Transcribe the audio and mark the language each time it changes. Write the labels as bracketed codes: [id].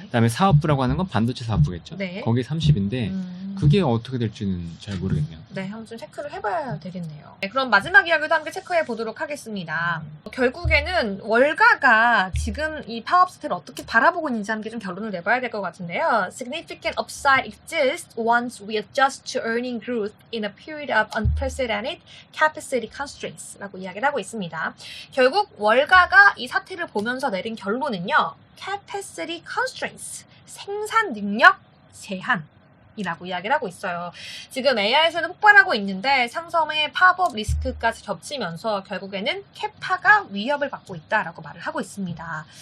[ko] 그다음에 사업부라고 하는 건 반도체 사업부겠죠. 네. 거기 30인데 그게 어떻게 될지는 잘 모르겠네요. 네, 한번 좀 체크를 해봐야 되겠네요. 네, 그럼 마지막 이야기도 함께 체크해 보도록 하겠습니다. 결국에는 월가가 지금 이 파업 사태를 어떻게 바라보고 있는지 함께 좀 결론을 내봐야 될 것 같은데요. [en] Significant upside exists once we adjust to earning growth in a period of unprecedented capacity constraints [ko] 라고 이야기를 하고 있습니다. 결국 월가가 이 사태를 보면서 내린 결론은요. [en] Capacity constraints, [ko] 생산 능력 제한. 이라고 이야기를 하고 있어요. 지금 AI에서는 폭발하고 있는데 삼성의 파업 리스크까지 겹치면서 결국에는 캐파가 위협을 받고 있다라고 말을 하고 있습니다.